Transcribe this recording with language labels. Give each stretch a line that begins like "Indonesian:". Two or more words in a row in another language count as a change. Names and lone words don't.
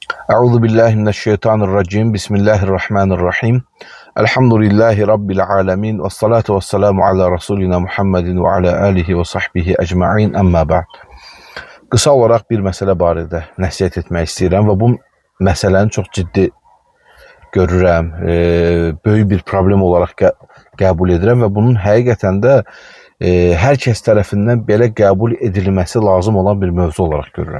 Arabic: أعوذ بالله من الشيطان الرجيم. بسم الله الرحمن الرحيم. الحمد لله رب العالمين والصلاة والسلام على رسولنا محمد وعلى آله وصحبه أجمعين. أما بعد.
Azerbaijani: Qısa olaraq bir məsələ barədə nəsihət etmək istəyirəm və bu məsələni çox ciddi görürəm. Böyük bir problem olaraq qəbul edirəm və bunun həqiqətən də hər kəs tərəfindən belə qəbul edilməsi lazım olan bir mövzu olaraq görürəm.